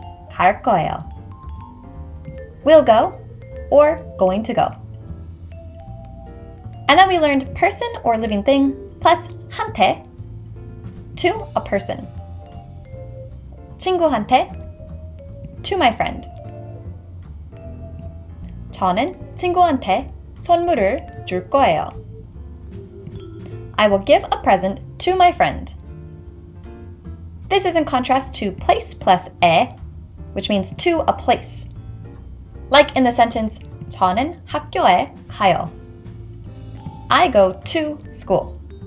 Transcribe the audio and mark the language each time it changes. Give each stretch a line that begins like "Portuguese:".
Korean: 갈 거예요.
English: Will go or going to go. And then we learned person or living thing plus 한테, to a person. 친구한테, to my friend.
Korean: 저는 친구한테 선물을 줄 거예요.
English: I will give a present to my friend. This is in contrast to place plus 에, which means to a place. Like in the sentence,
Korean: 저는 학교에 가요.
English: I go to school.